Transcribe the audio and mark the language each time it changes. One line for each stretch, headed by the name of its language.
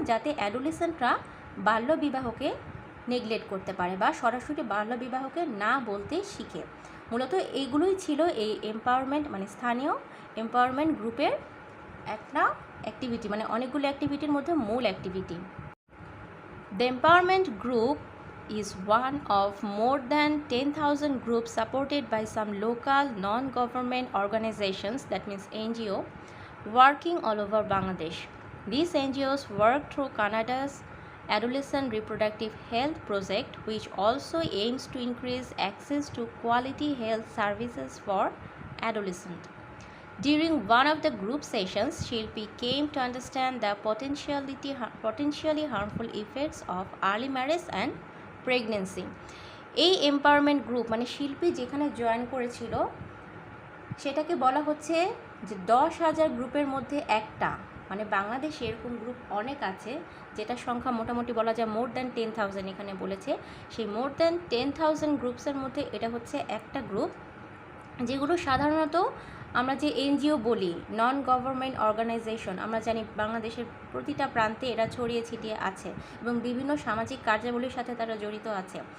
Bangla: যাতে অ্যাডোলেসেন্টরা বাল্যবিবাহকে নেগলেক্ট করতে পারে বা সরাসরি বাল্যবিবাহকে না বলতে শিখে। মূলত এইগুলোই ছিল এই এম্পাওয়ারমেন্ট মানে স্থানীয় এম্পাওয়ারমেন্ট গ্রুপের একটা অ্যাক্টিভিটি, মানে অনেকগুলো অ্যাক্টিভিটির মধ্যে মূল activity.
English: The empowerment group is one of more than 10,000 groups supported by some local non-government organizations, that means NGO, working all over Bangladesh. These NGOs work through Canada's Adolescent Reproductive Health Project, which also aims to increase access to quality health services for adolescents. During one of the group sessions, Shilpi came to understand the potentially harmful effects of early marriage and pregnancy.
Bangla: এই empowerment group মানে শিল্পী যেখানে join করেছিল সেটাকে বলা হচ্ছে যে 10,000 গ্রুপের মধ্যে একটা, মানে বাংলাদেশে এরকম গ্রুপ অনেক আছে যেটার সংখ্যা মোটামুটি বলা যায়
English: more than
Bangla: 10,000 এখানে বলেছে। সেই মোর দ্যান 10,000 গ্রুপসের মধ্যে এটা হচ্ছে একটা গ্রুপ, যেগুলো সাধারণত আমরা যে এনজিও বলি, নন গভর্নমেন্ট অর্গানাইজেশন, আমরা জানি বাংলাদেশের প্রতিটা প্রান্তে এরা ছড়িয়ে ছিটিয়ে আছে এবং বিভিন্ন সামাজিক কার্যাবলীর সাথে তারা জড়িত আছে।